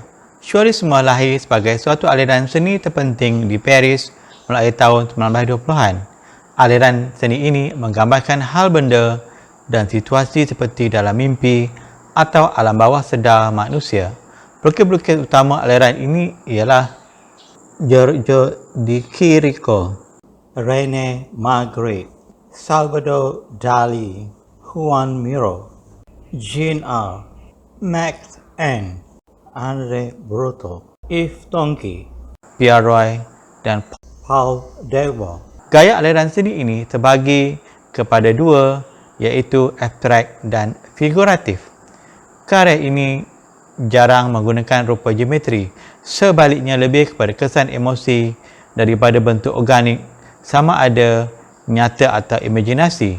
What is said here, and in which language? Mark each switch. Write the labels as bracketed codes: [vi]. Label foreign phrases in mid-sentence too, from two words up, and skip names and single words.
[ms] Surrealisme lahir sebagai suatu aliran seni terpenting di Paris mulai tahun 1920-an. Aliran seni ini menggambarkan hal benda dan situasi seperti dalam mimpi atau alam bawah sedar manusia. Pelukis-pelukis utama aliran ini ialah Giorgio de Chirico, René Magritte, Salvador Dali, Juan Miro, Jean R., Max N., André Breton, Yves Tonki, Pierre Roy, dan Paul Delvaux. Gaya aliran seni ini terbagi kepada dua, iaitu abstrak dan figuratif. Karya ini jarang menggunakan rupa geometri, sebaliknya lebih kepada kesan emosi daripada bentuk organik, sama ada nyata atau imajinasi.